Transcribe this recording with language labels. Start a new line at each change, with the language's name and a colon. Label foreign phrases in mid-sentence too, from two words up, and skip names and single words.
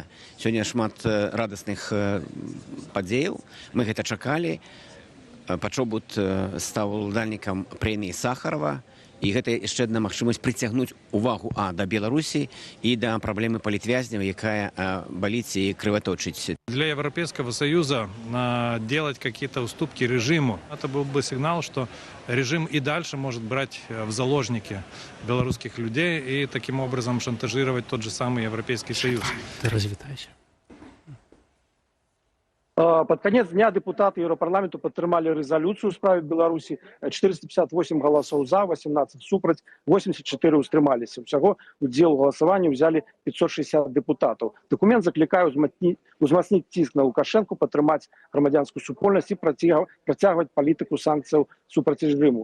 Belarusian: Сёння шмат радасных падзеяў. Мы гэта чакалі. Пачобут стаў уладальнікам прэміі Сахарова. і гэта яшчэ адна магчымасць прыцягнуць увагу да Беларусі і да праблемы палітвязняў, якая баліць і крываточыць.
Russian: Для Европейского Союза делать какие-то уступки режиму, это был бы сигнал, что режим и дальше может брать в заложники белорусских людей и таким образом шантажировать тот же самый Европейский Союз.
Belarusian: Ты развітайся.
Russian: Под конец дня депутаты
Belarusian: Европарламенту падтрымалі рэзалюцыю ў справе Беларусі. 458 галасоў за, 18 супраць, 84 ўстрымаліся. Усяго удзел у галасаванні ўзялі 560 депутатаў. Дакумент заклікае узмацніць ціск на Лукашэнку, падтрымаць грамадзянскую супольнасць і працягваць палітыку санкцыяў супраць рэжыму.